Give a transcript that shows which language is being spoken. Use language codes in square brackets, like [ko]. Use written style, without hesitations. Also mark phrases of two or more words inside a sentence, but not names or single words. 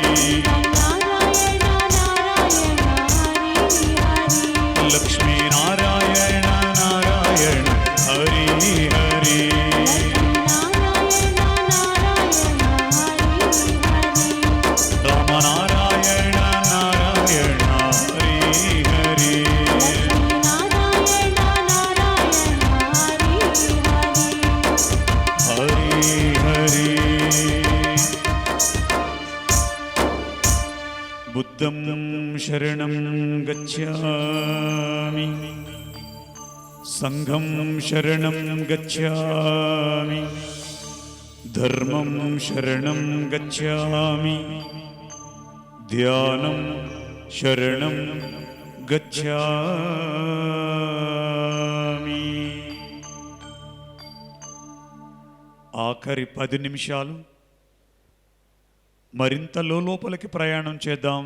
[sa] लक्ष्मी नारायण नारायण हरि हरि राम नारायण नारायण हरि हरि [pi] हरि हरि बुद्धं शरणं गच्छामि संघं शरणं गच्छामि धर्मं शरणं गच्छामि ధ్యానం శరణం గచ్ఛామి. [te] ఆఖరి 10 నిమిషాలు మరింత లోపలికి ప్రయాణం చేద్దాం.